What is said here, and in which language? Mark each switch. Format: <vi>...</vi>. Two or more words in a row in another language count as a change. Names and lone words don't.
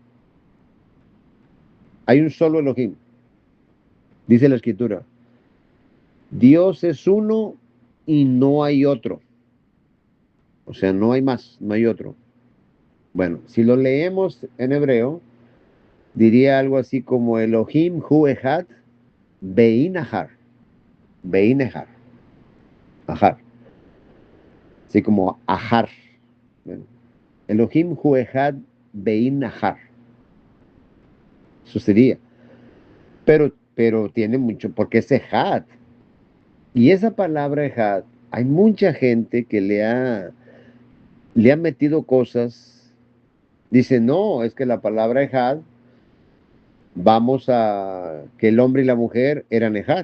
<es>Hay un solo Elohim, dice la escritura. Dios es uno y no hay otro. O sea, no hay más, no hay otro. Bueno, si lo leemos en hebreo, diría algo así como</es> <he>אלוהים הוא אחד בין אחר. בין אחר. אחר.</he> <es>Así como ahar. Bueno,</es> <he>אלוהים הוא אחד בין אחר.</he> <es>Eso sería. Pero tiene mucho, porque es echad. Y esa palabra echad, hay mucha gente que le ha metido cosas. Dice, no, es que la palabra echad, vamos a que el hombre y la mujer eran echad.</es>